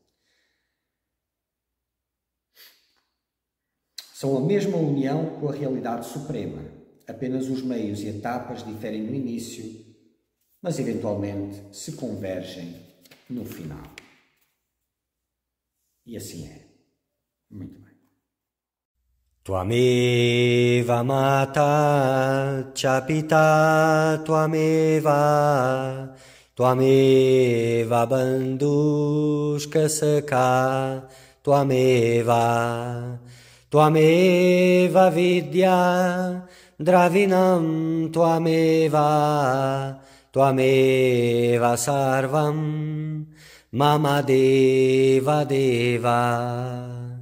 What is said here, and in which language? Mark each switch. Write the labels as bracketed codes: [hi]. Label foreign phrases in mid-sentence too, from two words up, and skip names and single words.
[pt] São a mesma união com a realidade suprema, apenas os meios e etapas diferem no início, mas eventualmente se convergem no final. E assim é. Muito bem. [sa] त्वमेव माता च पिता त्वमेव बन्धुश्च सखा त्वमेव विद्या द्रविणं त्वमेव सर्वं मम देव देव.